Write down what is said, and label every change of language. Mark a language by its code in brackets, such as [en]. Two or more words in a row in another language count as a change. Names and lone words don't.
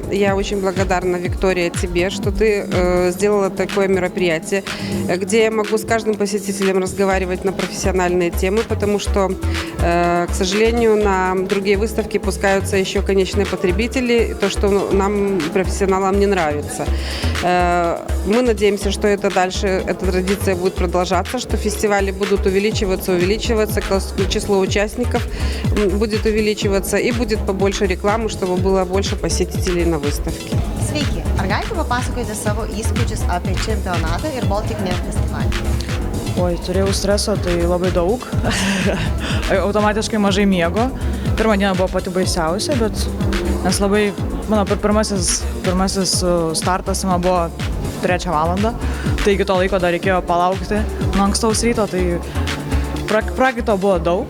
[ru] Я очень благодарна, Виктория, тебе, что ты сделала такое мероприятие, где я могу с каждым посетителем разговаривать на профессиональные темы, потому что, к сожалению, на другие выставки пускаются еще конечные потребители, то, что нам, профессионалам, не нравится. Мы надеемся, что это дальше, эта традиция будет продолжаться, что фестивали будут увеличиваться, число участников будет увеличиваться и будет побольше рекламы, чтобы было больше посетителей на выставке. [lt] Sveiki, ar galite papasakoti savo įspūdžius apie čempionatą ir Baltic Nail festivalį? Oi, turėjau streso, tai labai daug, automatiškai mažai miego. Pirmą dieną buvo pati baisiausia, bet nes labai, mano pirmasis startas man buvo 3 valandą, tai iki to laiko dar reikėjo palaukti nuo ankstaus ryto, tai prakaito buvo daug.